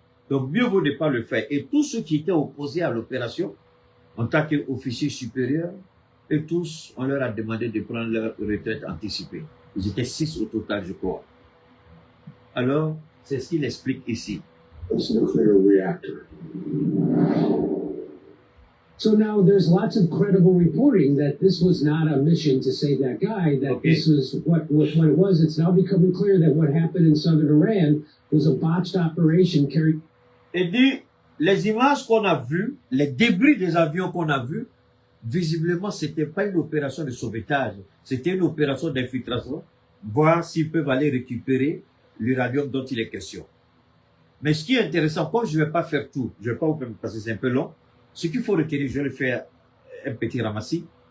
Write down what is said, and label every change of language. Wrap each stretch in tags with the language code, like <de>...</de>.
<fr>Donc, mieux vaut ne pas le faire. Et tous ceux qui étaient opposés à l'opération, en tant qu'officiers supérieurs, et tous, on leur a demandé de prendre leur retraite anticipée. Ils étaient 6 au total, je crois. Alors, c'est ce qu'il explique ici.</fr> <en>Nuclear reactor. So now there's lots of credible reporting that this was not a mission to save that guy, that this was what it was. It's now becoming clear that what happened in southern Iran was a botched operation carried.</en> <fr>Et dit, les images qu'on a vues, les débris des avions qu'on a vus, visiblement, c'était pas une opération de sauvetage, c'était une opération d'infiltration, voir s'ils peuvent aller récupérer l'uranium dont il est question. Mais ce qui est intéressant, comme je ne vais pas faire tout, je ne vais pas vous permettre parce que c'est un peu long, ce qu'il faut retenir, je vais le faire un petit ramassis.</fr>